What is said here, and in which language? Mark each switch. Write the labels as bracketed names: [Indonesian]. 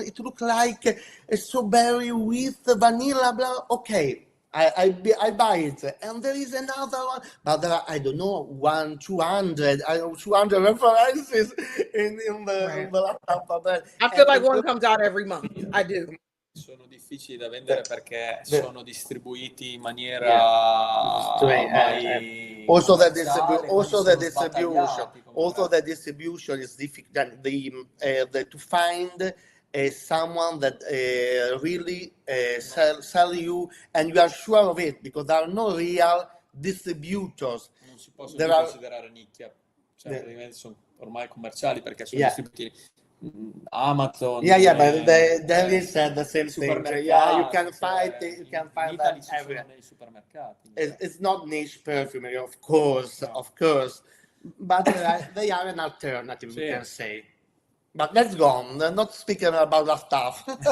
[English] It looked like a strawberry with vanilla. Blah. Okay, I buy it, and there is another one, but there are, I don't know, 200 references in the laptop. I feel like one comes out every month. I do. [Italian] Sono difficili da vendere perché sono distribuiti in maniera ormai [English] also the distribution is difficult. To find someone that really sell you and you are sure of it, because there are no real distributors. [Italian] Non si possono considerare nicchia, cioè sono ormai commerciali perché sono distribuiti Amazon. [English] But they said the same thing. Yeah, you can find that everywhere. [Italian] Nei supermercati. [English] It's not niche perfumery, of course, but they are an alternative, we can say. But let's go on. They're not speaking about that stuff.